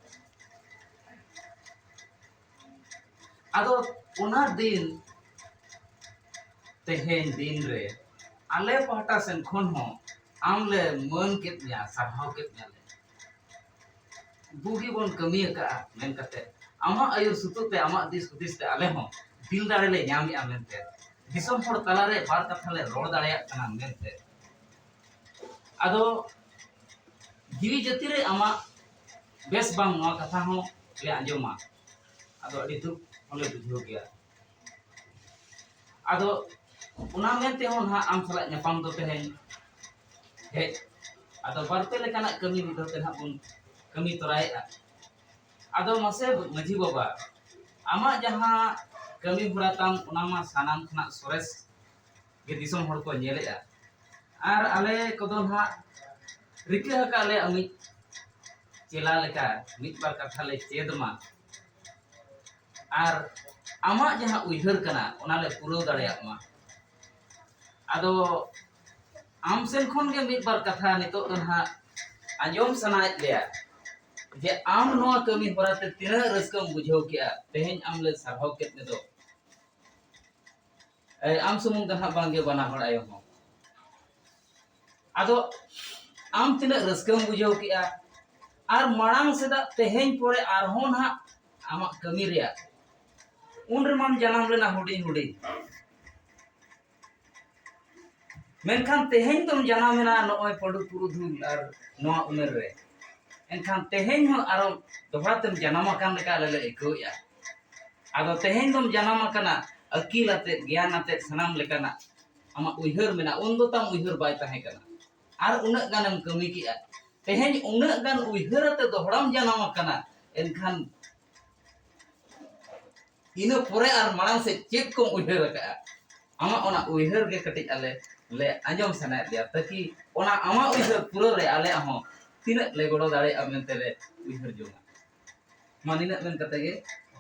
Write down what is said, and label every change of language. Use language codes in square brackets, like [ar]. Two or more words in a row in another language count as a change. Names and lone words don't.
[sat] आदो ओना दिन तेहेन दिन रे आले पहटा सेन खन हो आमले मन केत न्या साहाव केत न्या बुगी बन कमी का मेन कते आमा आयुर सुतुते आमा दिस हुदिस ते आले हो दिल दाड़े ले ᱧᱟᱢᱮ ᱟ मेनते दिसम हर तला रे बार कथा ले रोड दाड़े कना मेनते आदो जीवी जति रे आमा बेस बांग नवा कथा हो ले आंजोमा आदो अडी दुख होले बुझो गया आदो उना मेनते हो ना आम सला ᱧᱟᱯᱟᱢ दो तेहेन हे आदो बारते लेकाना कमी मिदो ते ना बुन कमी तोरायआ आदो मासे मझी बाबा आमा जहां कमी हुराताम उना मा सानाम खना सोरेस गे दिसम हर को नेलेआ आर आले कोदो ना रिके हका ले अमि चेला लेका मित बार कथा ले चेदमा आर आमा जहां उइहर कना उना ले पुरो दाड़ेया मा आदो आम सेन खन गे मित बार कथा नितो दो ना आंजोम सनायत लेया जे आम नोआ कमी होराते तिना रस्कम बुझाव किया तेहेन आमले सारहाव केत ने दो आम सुमुंग दहा बांगे बना हड़ आयो हो आदो आम तिना रस्कम बुझाव किया आर मांग सेदा तेहेन पोरे आर हो ना आमा कमी रिया उन रे माम जनाम लेना हुडी हुडी मेनखान तेहेन तुम जनामेना नय पडु पुरुधुल आर नोआ उमेर रे एनखान तेहेन हो आरो दोहरा तुम जनाम अकान लेका ले एकोया आदो तेहेन तुम जनाम अकाना अकील आते ज्ञान आते सनाम लेकाना आमा उइहर मेना उन दो ताम उइहर बाय ताहे कना आर उना गानम कमी किया तेहेन उना गान उइहर आते दोहराम जनाम अकाना एनखान इनो पोरे आर मांग से चेक को उइहर का आमा ओना उइहर गे कटिज आले ले आंजम सनाय दिया ताकि ओना आमा उइहर पुरो रे आले हो तिना ले गोड़ो दाड़े आ मेनते ले उइहर जोंगा मानिना मेन कते गे